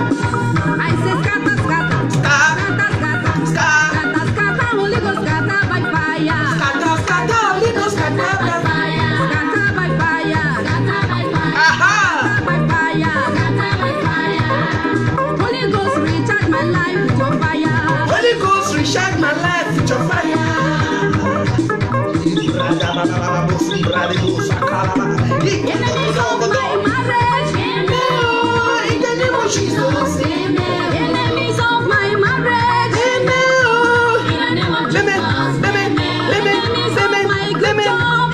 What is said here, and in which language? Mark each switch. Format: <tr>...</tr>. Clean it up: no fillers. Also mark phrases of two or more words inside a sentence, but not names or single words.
<en>I say scatter, scatter, scatter, scatter, scatter, scatter, Holy Ghost scatter by fire. Scatter, scatter, Holy Ghost scatter by fire. Scatter by fire. Scatter by fire. Aha! By fire. Scatter by fire. Holy Ghost recharge my life with your fire. Holy Ghost recharge my life with your fire. Enemies of my marriage. In the name of Jesus. Enemies of my marriage. Enemies of my good job.</en>